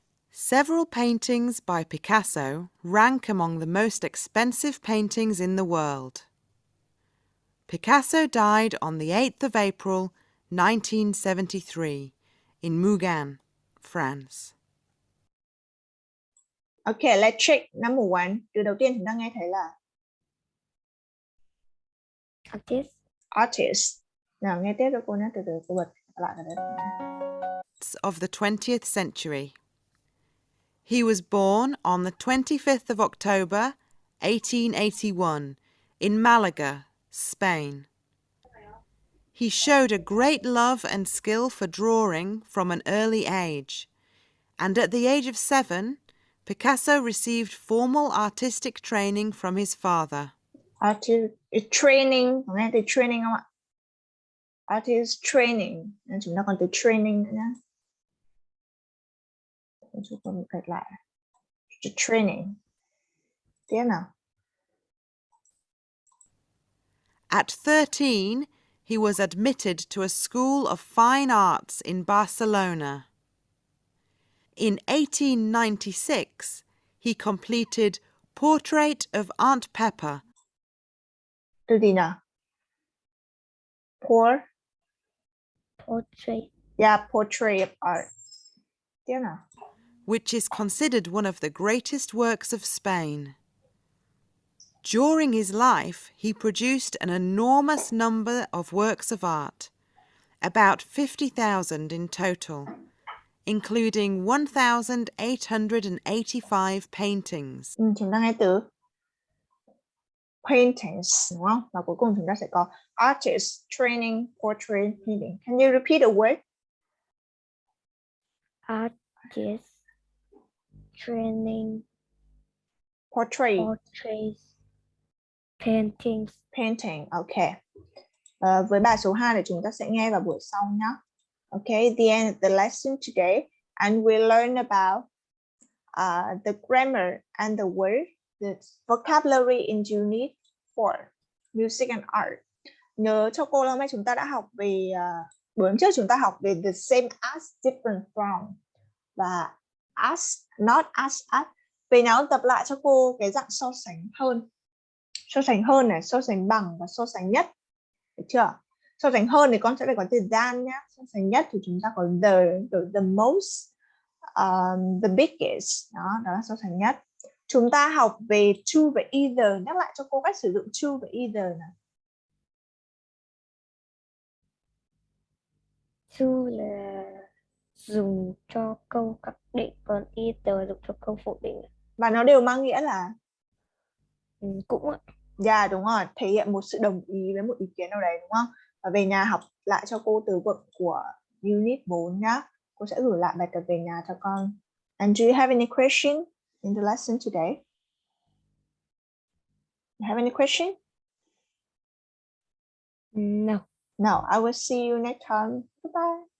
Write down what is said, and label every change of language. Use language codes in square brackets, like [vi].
[en] Several paintings by Picasso rank among the most expensive paintings in the world. Picasso died on the 8th of April, 1973, in Mougins, France. Okay, let's check number 1. [vi] Từ đầu tiên chúng ta nghe thấy là [en] Artist. [vi] Artist. Nào nghe tiếp cho cô nhé, từ từ cô bật lại vào đấy. [en] artists of the 20th century. He was born on the 25th of October, 1881, in Malaga, Spain. He showed a great love and skill for drawing from an early age, and at the age of 7, Picasso received formal artistic training from his father. [vi] Training, có nghe từ training không ạ? Artist training, nên chúng ta còn từ training nữa nhé. Chúng ta một cách lại. Training. Tiếp nào. [en] At 13, he was admitted to a school of fine arts in Barcelona. In 1896, he completed Portrait of Aunt Pepper. [vi] Từ gì nào? [en] Portrait. Yeah, portrait of art. [vi] Tiếp nào. [en] Which is considered one of the greatest works of Spain. During his life, he produced an enormous number of works of art, about 50,000 in total, including 1,885 paintings. [vi] Chúng ta nghe từ paintings, đúng không? Và cuối cùng chúng ta sẽ có [en] artist training, portrait painting. Can you repeat the word? Artist training. Portrait. Portraits. Paintings. Painting, okay. [vi] Với bài số 2 thì chúng ta sẽ nghe vào buổi sau nhé. [en] Okay, the end of the lesson today, and we learn about the grammar and the word, the vocabulary in Unit 4, Music and Art. [vi] Nhớ cho cô là hôm nay chúng ta đã học về buổi hôm trước chúng ta học về the same as, different from và as, not as. Về nào tập lại cho cô cái dạng so sánh hơn. So sánh hơn này, so sánh bằng và so sánh nhất. Được chưa? So sánh hơn thì con sẽ phải có từ than nhé. So sánh nhất thì chúng ta có the most, the biggest. Đó là so sánh nhất. Chúng ta học về to và either. Nhắc lại cho cô cách sử dụng to và either này. To là dùng cho câu khẳng định, còn either dùng cho câu phủ định. Và nó đều mang nghĩa là Cũng ạ. dạ đúng rồi, thể hiện một sự đồng ý với một ý kiến nào đấy đúng không? Và về nhà học lại cho cô từ vựng của Unit 4 nhá. Cô sẽ gửi lại bài tập về nhà cho con. [en] And do you have any question in the lesson today? You have any question? No. No, I will see you next time. Goodbye.